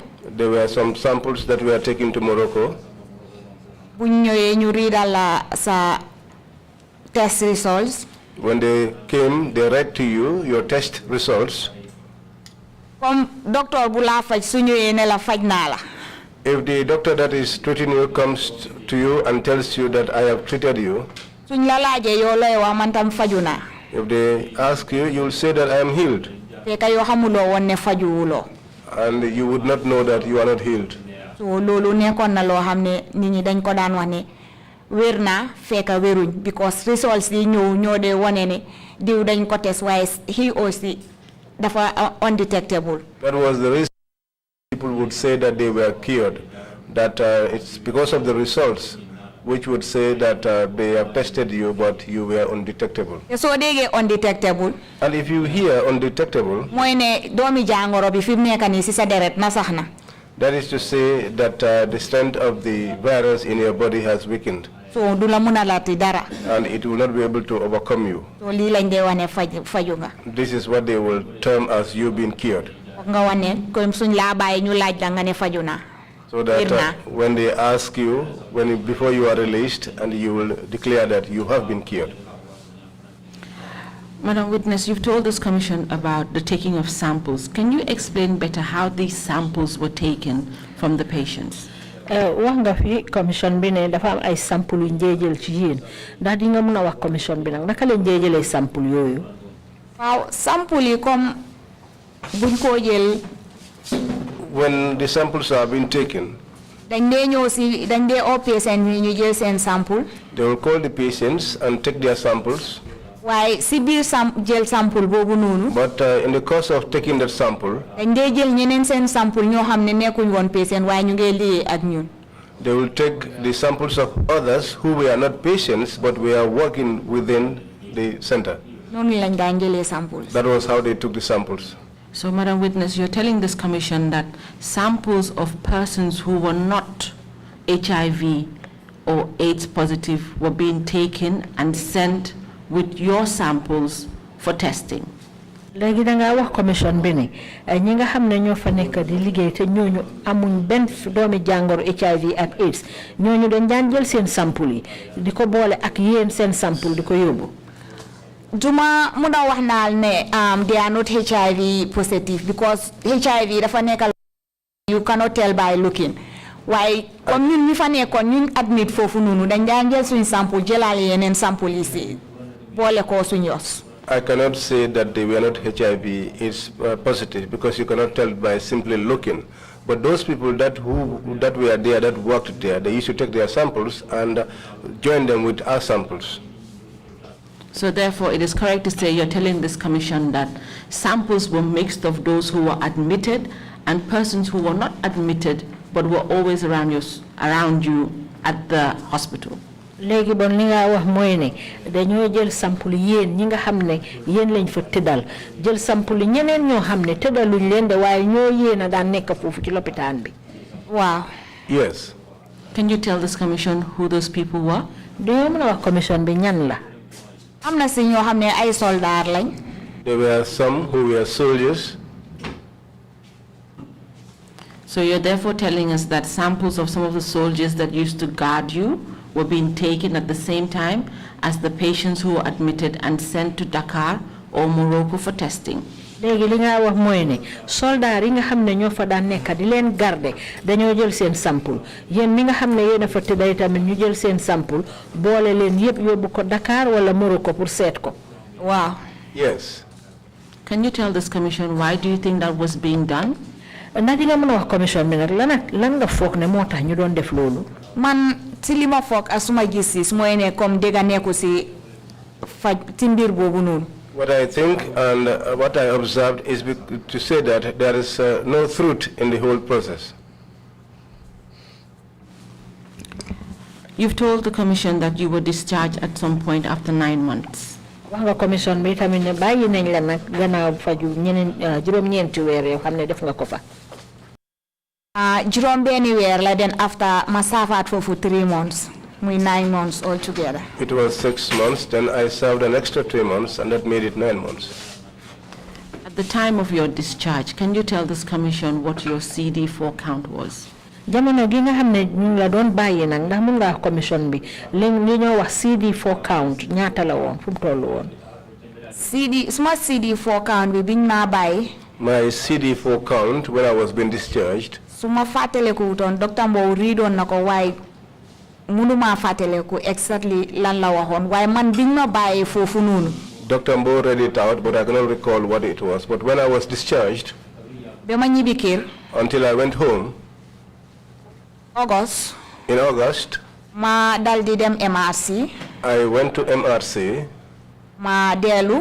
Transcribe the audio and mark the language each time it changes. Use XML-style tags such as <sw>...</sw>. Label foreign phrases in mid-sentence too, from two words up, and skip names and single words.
<en>There were some samples that were taken to Morocco.</en> <wo>Buñ ñëwee ñu riidal la sa</wo> <en>test results. When they came, they read to you your test results.</en> <fr>Comme docteur</fr> <wo>bu la faj su ñëwee ne la faj naa la.</wo> <en>If the doctor that is treating you comes to you and tells you that I have treated you.</en> <wo>Suñ la laajee yow looy wax man tam faju naa.</wo> <en>If they ask you, you will say that I am healed.</en> <wo>Fekk yoo xamuloo woon ne fajuwuloo.</wo> <en>And you would not know that you are not healed.</en> <wo>So loolu nekkoon na loo xam ne nit ñi dañ ko daan wax ne wér naa fekk wéruñ</wo> <en>because results</en> <wo>yi ñoo dee wane ne diw dañ ko test waaye he aussi dafa undetectable.</wo> <en>That was the reason people would say that they were cured. That it's because of the results which would say that they have tested you but you were undetectable. So they get undetectable. And if you hear undetectable,</en> <wo>mooy ne doomi jàngoro bi fi mu nekk nii ci sa deret na sax na.</wo> <en>that is to say that the strength of the virus in your body has weakened.</en> <wo>So du la muna lati dara.</wo> <en>And it will not be able to overcome you.</en> <wo>So lii lañ dee wane faju nga.</wo> <en>This is what they will term as you being cured.</en> <wo>Nga wane comme suñ laa bàyyi ñu laaj la nga ne faju naa.</wo> <en>So that when they ask you, before you are released, and you will declare that you have been cured. Madam Witness, you've told this commission about the taking of samples. Can you explain better how these samples were taken from the patients?</en> <wo>Wax nga fi commission bi ne dafa am ay sample yu njëjël ci yéen ndax di nga mën a wax commission bi nag naka la njëjëlee sample yooyu. Waaw sample yi comme buñ ko jël.</wo> <en>When the samples are being taken,</en> <wo>dañ dee ñëw si dañ dee oo patient yi ñu jël seen sample.</wo> <en>They will call the patients and take their samples.</en> <wo>Waaye si biir jël sample boobu noonu.</wo> <en>But in the course of taking that sample,</en> <wo>dañ dee jël ñeneen seen sample ñoo xam ne nekkuñ woon patient waaye ñu ngi liggéey ak ñun.</wo> <en>They will take the samples of others who were not patients but were working within the center.</en> <wo>Noonu lañ daan jëlee samples.</wo> <en>That was how they took the samples. So, Madam Witness, you're telling this commission that samples of persons who were not HIV or AIDS positive were being taken and sent with your samples for testing.</en> <wo>Léegi da nga wax commission bi ne ñi nga xam ne ñoo fa nekk di liggéey te ñooñu amuñ benn doomi jàngoro HIV ak AIDS ñooñu dañ daan jël seen sample yi di ko boole ak yéen seen sample di ko yóbbu. Duma muna wax naal ne</wo> <en>they are not HIV positive because HIV</en> <wo>dafa nekkal</wo> <en>you cannot tell by looking.</en> <wo>Why comme ñun mi fa nekkoon ñun admit foofu noonu dañ daan jël suñ sample jëlaale yeneen sample yi si boole ko suñ yos.</wo> <en>I cannot say that they were not HIV is positive because you cannot tell by simply looking. But those people that were there, that worked there, they used to take their samples and join them with our samples. So therefore, it is correct to say you're telling this commission that samples were mixed of those who were admitted and persons who were not admitted but were always around you at the hospital.</en> <wo>Léegi bon li nga wax mooy ne dañoo jël sample yéen ñi nga xam ne yéen lañ fa tëddal jël sample ñeneen ñoo xam ne tëddaluñ leen de waaye ñoo yéen a daan nekk foofu ci lopitaan bi. Waaw.</wo> <en>Yes. Can you tell this commission who those people were?</en> <wo>Dañoo mën a wax commission bi ñan la. am na si ñoo xam ne ay soldaar lañ.</wo> <en>There were some who were soldiers. So you're therefore telling us that samples of some of the soldiers that used to guard you were being taken at the same time as the patients who were admitted and sent to Dakar or Morocco for testing.</en> <wo>léegi li nga wax mooy ne soldat yi nga xam ne ñoo fa daan nekk di leen garder dañoo jël seen sample yéen mi nga xam ne yéen a fa tëdday tamit ñu jël seen sample boole leen yëpp yóbbu ko Dakar wala Morocco pour seet ko. waaw.</wo> <en>Yes. Can you tell this commission why do you think that was being done?</en> <wo>ndax di nga mën a wax commission bi nag lan nga foog ne moo tax ñu doon def loolu. man si li ma foog ak suma gis-gis mooy ne comme dégg nekku si faj ci mbir boobu noonu.</wo> <en>What I think and what I observed is to say that there is no truth in the whole process. You've told the commission that you were discharged at some point after 9 months.</en> <wo>wax nga commission bi tamit ne bàyyi nañ la nag gannaaw faju ñeneen juróom-ñeenti weer yoo xam ne def nga ko fa. juróom-benni weer la den after ma saafaat foofu</wo> <en>3 months. muy 9 months altogether. It was 6 months, then I served an extra 3 months, and that made it 9 months. At the time of your discharge, can you tell this commission what your CD4 count was?</en> <wo>jamono gi nga xam ne ñu la doon bàyyi nag ndax mun nga commission bi li ñoo wax</wo> <en>CD4 count</en> <wo>ñaata la woon fu mu toll woon. suma</wo> <en>CD4 count</en> <wo>bi biñ maa bàyyi.</wo> <en>My CD4 count when I was being discharged.</en> <wo>suma fàttaleku wutoon docteur Mbow riidoon na ko waaye munuma fàttaleku exactly lan la waxoon waaye man biñ ma bàyyi foofu noonu.</wo> <en>Dr. Mbo read it out, but I cannot recall what it was. But when I was discharged,</en> <wo>ba ma ñibbi kër.</wo> <en>until I went home, in August,</en> <wo>ma dal di dem MRC.</wo> <en>I went to MRC.</en> <wo>ma dellu.</wo>